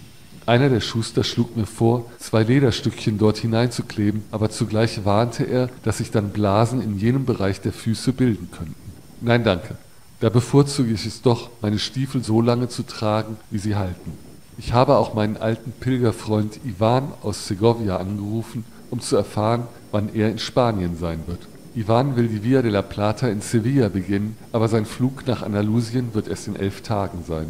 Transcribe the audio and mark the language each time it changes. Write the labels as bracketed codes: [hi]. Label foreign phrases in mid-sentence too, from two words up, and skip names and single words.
[de] Einer der Schuster schlug mir vor, 2 Lederstückchen dort hineinzukleben, aber zugleich warnte er, dass sich dann Blasen in jenem Bereich der Füße bilden könnten. Nein, danke. Da bevorzuge ich es doch, meine Stiefel so lange zu tragen, wie sie halten. Ich habe auch meinen alten Pilgerfreund Ivan aus Segovia angerufen, um zu erfahren, wann er in Spanien sein wird. Ivan will die Via de la Plata in Sevilla beginnen, aber sein Flug nach Andalusien wird erst in 11 Tagen sein.